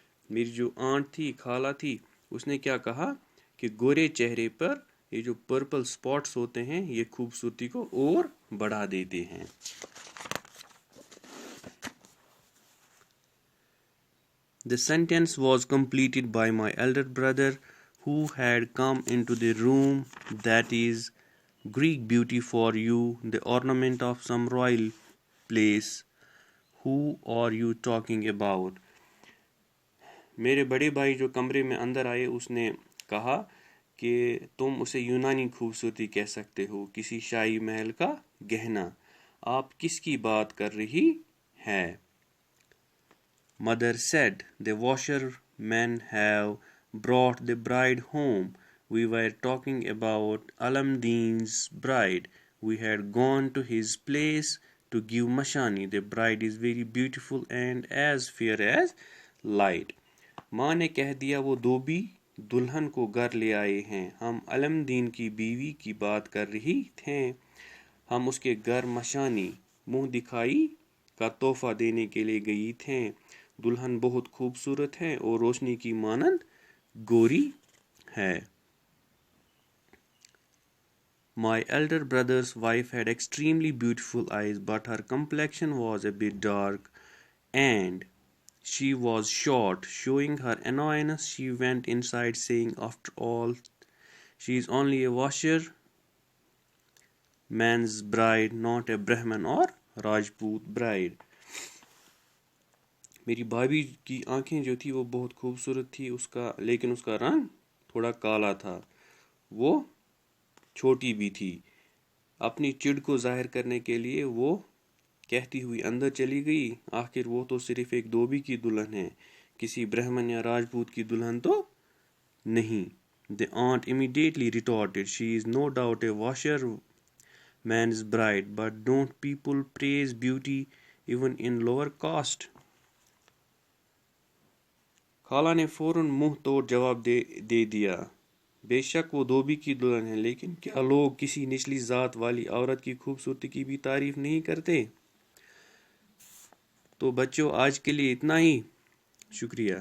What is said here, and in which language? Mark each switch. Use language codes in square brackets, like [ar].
[ur] میری جو آنٹ تھی، خالہ تھی، اس نے کیا کہا کہ گورے چہرے پر یہ جو پرپل سپاٹس ہوتے ہیں یہ خوبصورتی کو اور بڑھا دیتے ہیں۔ [en] The sentence was completed by my elder brother, who had come into the room. That is Greek beauty for you, the ornament of some royal place. Who are you talking about? [ur] میرے بڑے بھائی جو کمرے میں اندر آئے، اس نے کہا کہ تم اسے یونانی خوبصورتی کہہ سکتے ہو، کسی شاہی محل کا گہنا۔ آپ کس کی بات کر رہی ہے؟ [en] Mother said, "The washermen have brought the bride home. We were talking about Alamdeen's bride. We had gone to his place to give mashani. The bride is very beautiful and as fair as light." [ur] ماں نے کہہ دیا وہ دھوبی دلہن کو گھر لے آئے ہیں، ہم علم دین کی بیوی کی بات کر رہی تھے۔ ہم اس کے گھر مشانی منہ دکھائی کا تحفہ دینے کے لیے گئی تھیں۔ دلہن بہت خوبصورت ہے اور روشنی کی مانند گوری ہے. [en] My elder brother's wife had extremely beautiful eyes, but her complexion was a bit dark and she was short. Showing her annoyance, she went inside saying, after all, she is only a washer man's bride, not a Brahman or Rajput bride. [ur] میری بھابھی کی آنکھیں جو تھی وہ بہت خوبصورت تھی لیکن اس کا رنگ تھوڑا کالا تھا. وہ چھوٹی بھی تھی. اپنی چڑ کو ظاہر کرنے کے لیے وہ کہتی ہوئی اندر چلی گئی. آخر وہ تو صرف ایک دھوبی کی دلہن ہے, کسی برہمن یا راجپوت کی دلہن تو نہیں. [en] The aunt immediately retorted, she is no doubt a washer man's bride, but don't people praise beauty even in lower caste? [ur] خالہ نے فوراً منہ توڑ جواب دے دیا, بے شک وہ دھوبی کی دلہن ہے, لیکن کیا لوگ کسی نچلی ذات والی عورت کی خوبصورتی کی بھی تعریف نہیں کرتے؟ تو بچوں آج کے لیے اتنا ہی. شکریہ.